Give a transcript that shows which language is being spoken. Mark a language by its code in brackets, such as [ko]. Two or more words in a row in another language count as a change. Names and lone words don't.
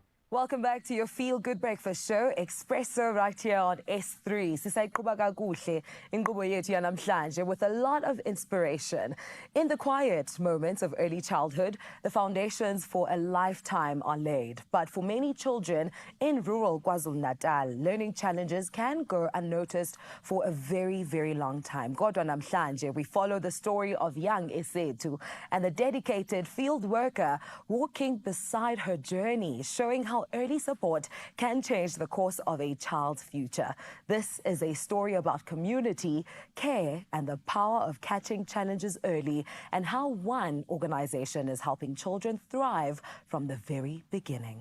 [en] Welcome back to your Feel Good Breakfast Show, Expresso right here on S3. [xh] Sisayqhuba kakuhle inkqubo yethu yanamhlanje [en] with a lot of inspiration. In the quiet moments of early childhood, the foundations for a lifetime are laid. But for many children in rural KwaZulu-Natal, learning challenges can go unnoticed for a very, very long time. [xh] Kodwa namhlanje, [en] we follow the story of young Esethu and the dedicated field worker walking beside her journey, showing how early support can change the course of a child's future. This is a story about community, care, and the power of catching challenges early, and how one organization is helping children thrive from the very beginning.